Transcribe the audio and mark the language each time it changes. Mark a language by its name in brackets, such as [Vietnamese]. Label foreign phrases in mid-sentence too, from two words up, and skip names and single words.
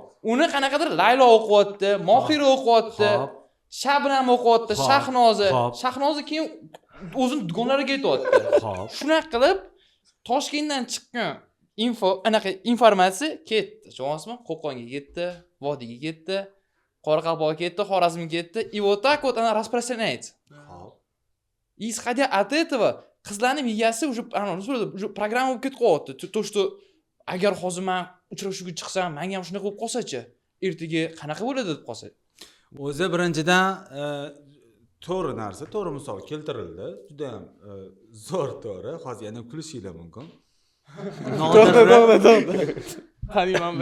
[Uzbek] Uni qanaqadir Laylo o'qiyapti, Mohira o'qiyapti, Shabnam o'qiyapti, Shahnozi keyin o'zini dugonlariga aytayapti. Xo'p. Shunaqa qilib Toshkentdan chiqqan informatsiya ketdi. Tushunasizmi? Qo'qonga ketdi, Vodiyga ketdi, Qoraqalpog'ga ketdi, Xorazmga ketdi. [Russian] И вот так вот она распространяется. [Uzbek] Xo'p. [Russian] И исходя от этого, [Uzbek] qizlarning miyasi уже programma bo'lib ketib qolyapti. [Russian] То, что [Uzbek] agar hozir men uchrashuvga chiqsam, menga ham shunaqa bo'lib qolsa-chi, ertaga qanaqa bo'ladi deb qolsa. O'zi birinchidan to'g'ri narsa, to'g'ri misol keltirildi. Juda ham zo'r to'g'ri. Hozir yana kulishinglar mumkin. To'g'ri.